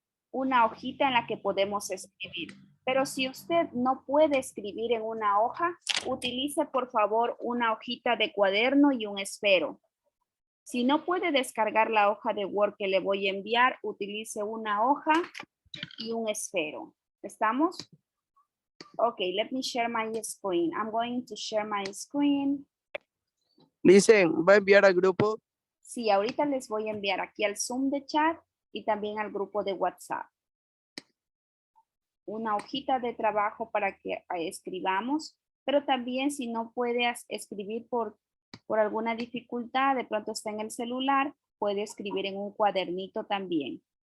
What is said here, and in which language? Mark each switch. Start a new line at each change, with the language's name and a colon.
Spanish: Una hojita en la que podemos escribir. Pero si usted no puede escribir en una hoja, utilice por favor una hojita de cuaderno y un esfero. Si no puede descargar la hoja de Word que le voy a enviar, utilice una hoja y un esfero. ¿Estamos?
English: Okay, let me share my screen. I'm going to share my screen.
Spanish: Dicen, ¿va a enviar al grupo? Sí, ahorita les voy a enviar aquí al Zoom de chat y también al grupo de WhatsApp. Una hojita de trabajo para que escribamos, pero también si no puedes escribir por alguna dificultad, de pronto está en el celular, puede escribir en un cuadernito también.